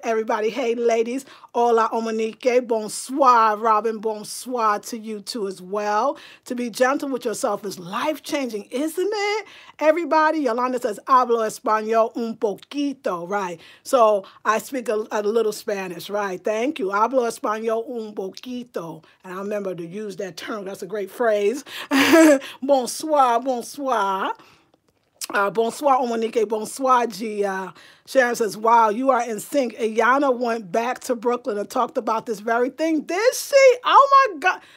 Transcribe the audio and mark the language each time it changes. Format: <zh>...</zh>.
<en>Everybody. Hey, ladies. Hola, Omanique. Bonsoir, Robin. Bonsoir to you, too, as well. To be gentle with yourself is life-changing, isn't it? Everybody. Yolanda says,</en> <es>hablo español un poquito,</es> <en>right? So I speak a little Spanish, right? Thank you.</en> <es>Hablo español un poquito.</es> <en>And I remember to use that term. That's a great phrase. Bonsoir, bonsoir.</en> <fr>Bonsoir, Omanique. Bonsoir, Gia.</fr> <en>Sharon says, wow, you are in sync. Iyanla went back to Brooklyn and talked about this very thing. Did she? Oh, my God.</en>